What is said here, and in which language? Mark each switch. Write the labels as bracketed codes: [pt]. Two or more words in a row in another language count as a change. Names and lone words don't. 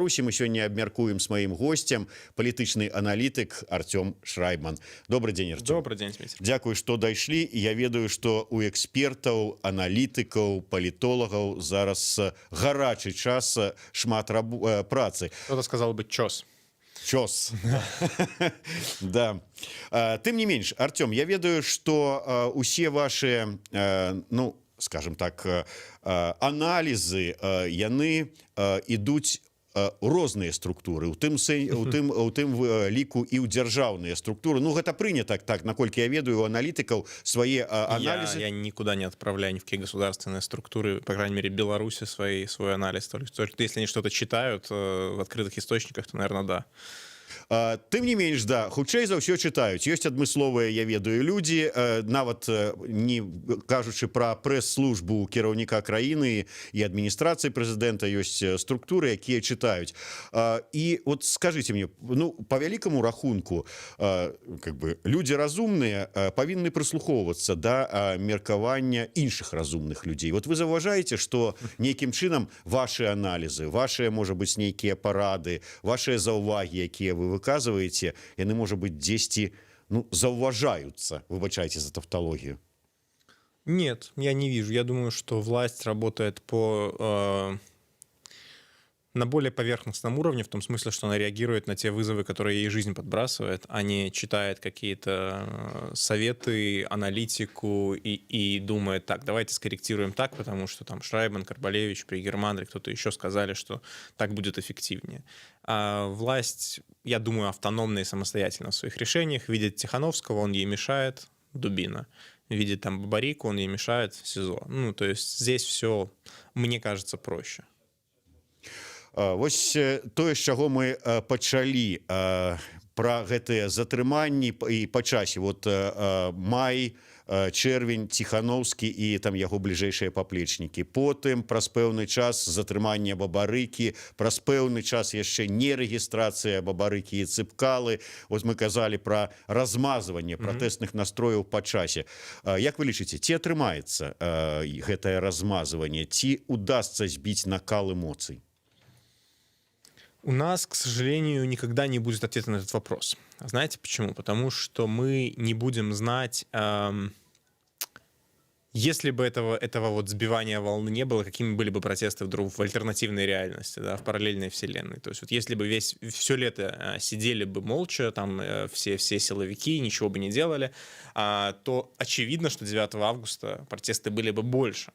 [be] Мы сёння абмяркуем з маім госцем палітычны аналітык Артём Шрайбман. [ru] Добрый дзень, [be] Артём. [ru] Добрый дзень, [be] Зміцер. Дзякуй, што дайшлі. Я ведаю, што у экспертаў, аналітыкаў, палітолагаў зараз гарачы час, шмат працы. [ru] Кто-то сказал бы чос. Чос. Да. [be] Тым не менш, Артём, я ведаю, што [ru] усе ваши, [be] ну, скажем так, аналізы, яны ідуць розныя структуры, у тым ліку і ў дзяржаўныя структуры. Ну, гэта прынята так, наколькі я ведаю, у аналітыкаў свае анализы. [ru] Я никуда не отправляю ни в какие государственные структуры, по крайней мере, Беларуси свой анализ. Только если они что-то читают в открытых источниках, то, наверное, да. [be] Тым не менш, да, хутчэй за ўсё чытаюць. Ёсць адмысловыя, я ведаю, людзі, нават не кажучы пра прэс-службу кіраўніка краіны і адміністрацыі прэзідэнта, ёсць структуры, якія чытаюць. І от скажыце мне, ну, [ru] по вялікаму рахунку, как бы, [be] людзі разумныя павінны прыслухоўвацца да меркавання іншых разумных людзей. [ru] Вот вы [be] заўважаеце, што нейкім чынам ваши аналізы, ваши, можа быць, нейкія парады, ваши заўвагі, якія вы выказываете, яны, [ru] может быть, [be] дзесьці, ну, заўважаются, [ru] выбачайте за тавтологию. Нет, я не вижу. Я думаю, что власть работает на более поверхностном уровне, в том смысле, что она реагирует на те вызовы, которые ей жизнь подбрасывает, а не читает какие-то советы, аналитику и думает, так, давайте скорректируем так, потому что там Шрайбман, Карбалевич, Пригерман или кто-то еще сказали, что так будет эффективнее. А власть, я думаю, автономна и самостоятельна в своих решениях. Видит Тихановского, он ей мешает, дубина. Видит там Бабарику, он ей мешает, СИЗО. Ну, то есть здесь все, мне кажется, проще. [be] Вось тое, з чаго мы пачалі пра гэтыя затрыманні і па часе. Вот май, чэрвень, Тихановскі і там яго бліжэйшыя паплечнікі. Потым праз пэўны час затрымання Бабарыкі, праз пэўны час яшчэ нерэгістрацыя Бабарыкі і Цыпкалы. Вот мы казалі пра размазванне пратэсных настрояў па часе. Як вы лічыце, ці атрымаецца гэтае размазванне, ці удасца збіць накал эмоцый? [ru] У нас, к сожалению, никогда не будет ответа на этот вопрос. Знаете почему? Потому что мы не будем знать, если бы этого вот сбивания волны не было, какими были бы протесты вдруг в альтернативной реальности, да, в параллельной вселенной. То есть вот если бы все лето сидели бы молча, там все силовики, ничего бы не делали, то очевидно, что 9 августа протесты были бы больше.